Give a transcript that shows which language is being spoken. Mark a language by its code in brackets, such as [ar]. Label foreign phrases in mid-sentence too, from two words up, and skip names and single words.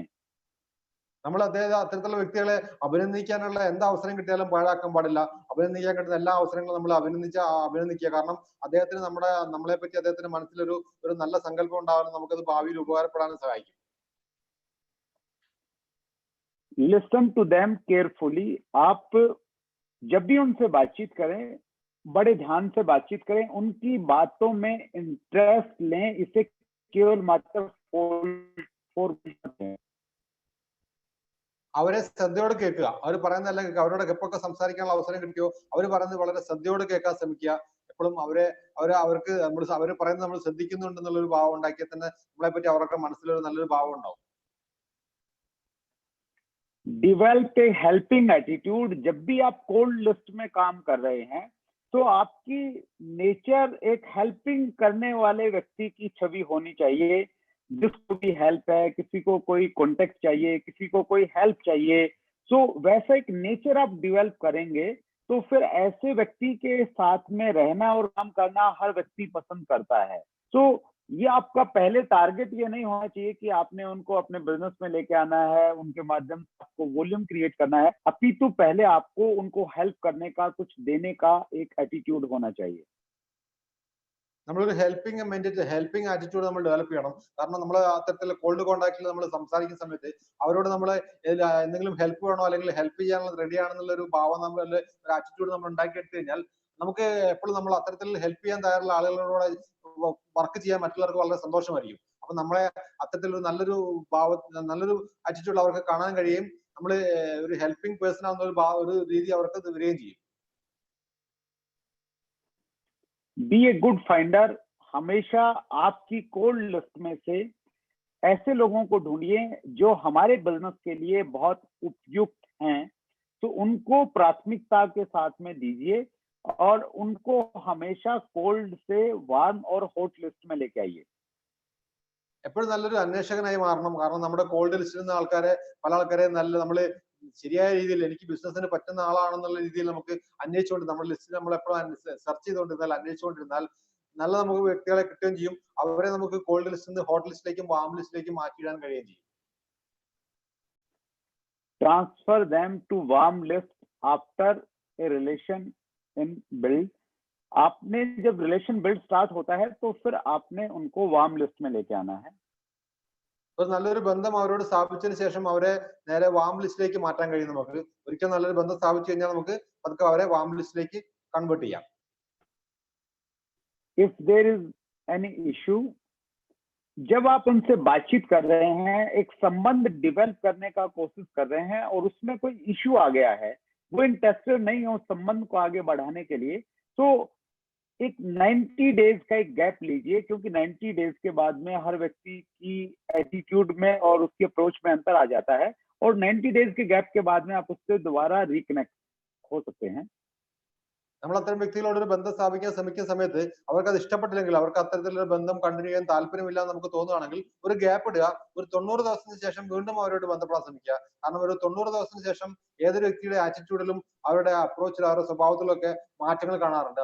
[ml] നമ്മൾ അത്തരത്തിലുള്ള വ്യക്തികളെ അഭിനന്ദിക്കാനുള്ള എന്ത് അവസരം കിട്ടിയാലും പാഴാക്കാൻ പാടില്ല. അഭിനന്ദിക്കാൻ കിട്ടുന്ന എല്ലാ അവസരങ്ങളും നമ്മൾ അഭിനന്ദിക്കുക. കാരണം അദ്ദേഹത്തിന് നമ്മളെ പറ്റി അദ്ദേഹത്തിന്റെ മനസ്സിലൊരു നല്ല സങ്കല്പം ഉണ്ടാവാനും നമുക്കത് ഭാവിയിൽ ഉപകാരപ്പെടാനും സഹായിക്കും. [en] listen to them carefully. [hi] आप जब भी उनसे बातचीत करें, बड़े ध्यान से बातचीत करें, उनकी बातों में इंटरेस्ट लें, इसे केवल मात्र [ml] അവരെ ശ്രദ്ധയോടെ കേൾക്കുക. അവർ പറയുന്ന, അല്ലെങ്കിൽ അവരോട് എപ്പോഴൊക്കെ സംസാരിക്കാനുള്ള അവസരം കിട്ടിയോ അവർ പറയുന്നത് വളരെ ശ്രദ്ധയോടെ കേൾക്കാൻ ശ്രമിക്കുക. എപ്പോഴും അവർക്ക് അവർ പറയുന്നത് നമ്മൾ ശ്രദ്ധിക്കുന്നുണ്ടെന്നുള്ളൊരു ഭാവം ഉണ്ടാക്കിയാൽ തന്നെ നമ്മളെ പറ്റി അവരുടെ മനസ്സിലൊരു നല്ലൊരു ഭാവം ഉണ്ടാവും. [en] develop a helping attitude. [hi] जब भी आप [en] cold list [hi] में काम कर रहे हैं, तो आपकी नेचर एक हेल्पिंग करने वाले व्यक्ति की छवि होनी चाहिए। जिसको भी हेल्प है, किसी को कोई कॉन्टेक्ट चाहिए, किसी को कोई हेल्प चाहिए, सो वैसा एक नेचर आप डिवेल्प करेंगे, तो फिर ऐसे व्यक्ति के साथ में रहना और काम करना हर व्यक्ति पसंद करता है। सो ये आपका पहले टारगेट ये नहीं होना चाहिए कि आपने उनको अपने बिजनेस में लेके आना है, उनके माध्यम से आपको [en] volume create [hi] करना है, अपितु पहले आपको उनको हेल्प करने का, कुछ देने का एक एटीट्यूड होना चाहिए। [ml] നമ്മളൊരു [en] helping attitude [ml] നമ്മൾ ഡെവലപ്പ് ചെയ്യണം. കാരണം നമ്മൾ അത്തരത്തിലുള്ള [en] cold contactil [ml] നമ്മൾ സംസാരിക്കുന്ന സമയത്ത് അവരോട് നമ്മൾ എന്തെങ്കിലും ഹെൽപ്പ് വേണോ അല്ലെങ്കിൽ ഹെൽപ്പ് ചെയ്യാനുള്ള റെഡി ആണെന്നുള്ള ഒരു ഭാവം, ഒരു ആറ്റിറ്റ്യൂഡ് നമ്മൾ ഉണ്ടാക്കിയെടുത്തു കഴിഞ്ഞാൽ നമുക്ക് എപ്പോഴും നമ്മൾ അത്തരത്തിൽ ഹെൽപ്പ് ചെയ്യാൻ തയ്യാറുള്ള ആളുകളോട് വർക്ക് ചെയ്യാൻ മറ്റുള്ളവർക്ക് വളരെ സന്തോഷമായിരിക്കും. അപ്പൊ നമ്മളെ അത്തരത്തിലൊരു നല്ലൊരു ആറ്റിറ്റ്യൂഡ് അവർക്ക് കാണാൻ കഴിയും. നമ്മൾ ഒരു [en] helping person [ml] ആവുന്ന ഒരു രീതി അവർക്ക് വരികയും ചെയ്യും. [en] be a good finder, [hi] हमेशा आपकी [en] cold list [hi] में से ऐसे लोगों को ढूंढिए जो हमारे बिजनेस के लिए बहुत उपयुक्त हैं, तो उनको प्राथमिकता के साथ में दीजिए और उनको हमेशा कोल्ड से वार्म और [en] hot list [hi] में लेके आइए. [ml] എപ്പോഴും നല്ലൊരു അന്വേഷകനായി മാറണം. കാരണം നമ്മുടെ [en] cold listil [ml] നിന്ന് പല ആൾക്കാരെ നമ്മൾ ശരിയായ രീതിയിൽ എനിക്ക് ബിസിനസ്സിന് പറ്റുന്ന ആളാണെന്നുള്ള രീതിയിൽ നമുക്ക് അന്വേഷിച്ചുകൊണ്ട് നമ്മുടെ ലിസ്റ്റിൽ നമ്മൾ എപ്പോഴും സെർച്ച് ചെയ്തുകൊണ്ടിരുന്നാൽ അന്വേഷിച്ചുകൊണ്ടിരുന്നാൽ നല്ല നമുക്ക് വ്യക്തികളെ കിട്ടുകയും ചെയ്യും. അവരെ നമുക്ക് [en] cold listil [ml] നിന്ന് [en] hot listilekkum warm listilekkum [ml] മാറ്റിയിടാൻ കഴിയുകയും ചെയ്യും. [en] ट्रांसफर them to warm list after a relation in build. [hi] आपने जब [en] relation build start [hi] होता है तो फिर आपने उनको [en] warm list [hi] में लेके आना है. [ml] ഒരു നല്ലൊരു ബന്ധം അവരോട് സ്ഥാപിച്ചതിന് ശേഷം അവരെ നേരെ [en] warm listilekku [ml] മാറ്റാൻ കഴിയും. നമുക്ക് ഒരിക്കൽ നല്ലൊരു ബന്ധം സ്ഥാപിച്ചു കഴിഞ്ഞാൽ നമുക്ക് പതുക്കെ അവരെ [en] warm listilekku [ml] കൺവേർട്ട് ചെയ്യാം. [en] If there is any issue, [hi] जब आप उनसे बातचीत कर रहे हैं, एक संबंध डेवलप करने का कोशिश कर रहे हैं और उसमें कोई इश्यू आ गया है, वो इंटरेस्टेड नहीं है उस संबंध को आगे बढ़ाने के लिए, तो एक 90 डेज का एक गैप लीजिए, क्योंकि 90 डेज के बाद में हर व्यक्ति की एटीट्यूड में और उसकी अप्रोच में अंतर आ जाता है और 90 डेज के गैप के बाद में आप उससे दोबारा रिकनेक्ट हो सकते हैं. [ml] നമ്മൾ അത്തരം വ്യക്തികളോട് ഒരു ബന്ധം സ്ഥാപിക്കാൻ ശ്രമിക്കുന്ന സമയത്ത് അവർക്ക് അത് ഇഷ്ടപ്പെട്ടില്ലെങ്കിൽ, അവർക്ക് അത്തരത്തിലുള്ള ബന്ധം കണ്ടിന്യൂ ചെയ്യാൻ താല്പര്യമില്ല എന്ന് നമുക്ക് തോന്നുകയാണെങ്കിൽ ഒരു ഗ്യാപ്പ് ഇടുക. ഒരു 90 ദിവസത്തിന് ശേഷം വീണ്ടും അവരോട് ബന്ധപ്പെടാൻ ശ്രമിക്കുക. കാരണം ഒരു 90 ദിവസത്തിന് ശേഷം ഏതൊരു വ്യക്തിയുടെ ആറ്റിറ്റ്യൂഡിലും അവരുടെ അപ്രോച്ചിലും അവരുടെ സ്വഭാവത്തിലും ഒക്കെ മാറ്റങ്ങൾ കാണാറുണ്ട്.